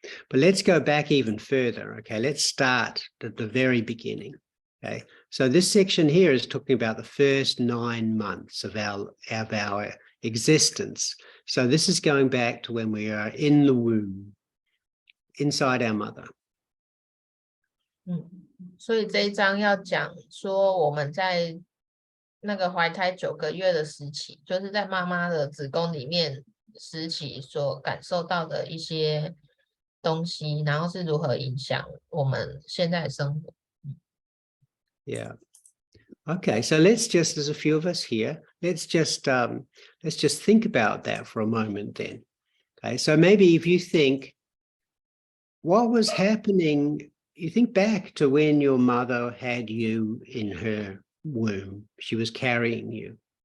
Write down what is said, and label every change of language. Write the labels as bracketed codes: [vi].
[en] But let's go back even further. Okay, let's start at the very beginning. Okay, so this section here is talking about the first 9 months of our existence. So this is going back to when we are in the womb, inside our mother. [zh] 所以这一章要讲说我们在那个怀胎9个月的时期，就是在妈妈的子宫里面时期所感受到的一些东西，然后是如何影响我们现在的生活。 Yeah. [en] Okay, so there's a few of us here. Let's just think about that for a moment then. Okay, so maybe if you think, what was happening, you think back to when your mother had you in her womb, she was carrying you.